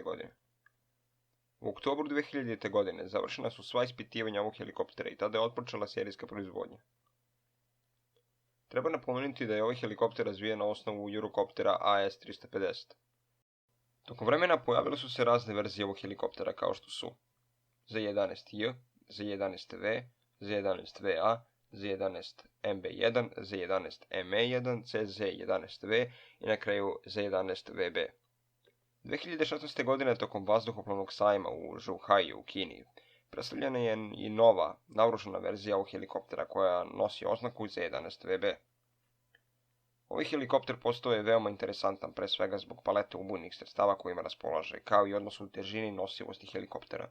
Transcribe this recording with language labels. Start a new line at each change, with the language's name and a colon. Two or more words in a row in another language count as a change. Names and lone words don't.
Serbian: godine. U oktobru 2000. godine završena su sva ispitivanja ovog helikoptera i tada je otpočela serijska proizvodnja. Treba napomenuti da je ovaj helikopter razvijen na osnovu Eurocoptera AS-350. Tokom vremena pojavile su se razne verzije ovog helikoptera kao što su Z-11J, Z-11V, Z-11VA, Z-11MB1, Z-11ME1, CZ-11V i na kraju Z-11VB. 2016. godine tokom vazduhoplovnog sajma u Zhouhaiju u Kini predstavljena je i nova, naoružana verzija ovog helikoptera koja nosi oznaku Z-11VB. Ovaj helikopter postao je veoma interesantan pre svega zbog palete ubojnih sredstava kojima raspolaže, kao i odnosu težini i nosivosti helikoptera.